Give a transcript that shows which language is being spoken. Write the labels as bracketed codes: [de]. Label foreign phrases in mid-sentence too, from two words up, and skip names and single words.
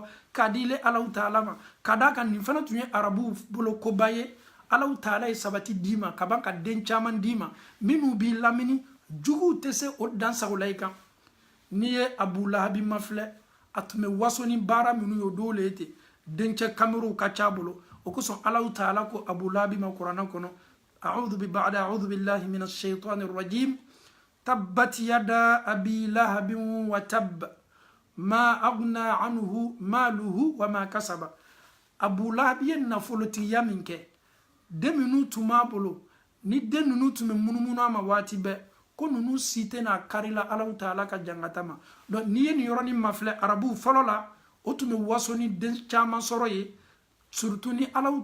[bm] k'a dile [ar] الله تعالى [bm] ma ka d'a kan nin fana tun ye arabuw bolo koba ye [ar] الله تعالى [bm] ye sabati d'i ma ka ban ka den caman d'i ma minnu b'i lamini juguw tɛ se o dansago la i kan n'i ye Abu Lahabi mafilɛ a tun bɛ waso ni baara minnu ye o dɔw le ye ten dencɛ kamerow ka ca bolo o kosɔn [ar] الله تعالى [bm] ko Abu Lahabi ma kuranɛ kɔnɔ [ar] أعوذ بالله من الشيطان الرجيم تبت يدا أبي لهب وتب ما أغنى عنه ماله وما كسب [bm] Abu Lahabi ye nafolotigiya min kɛ den minnu tun b'a bolo ni den ninnu tun bɛ munumunu a ma waati bɛɛ ko ninnu si tɛ n'a karila [ar] الله تعالى [bm] ka jangata ma donc n'i ye nin yɔrɔnin mafilɛ arabuw fɔlɔ la o tun bɛ waso ni den caman sɔrɔ ye surtout ni Alahu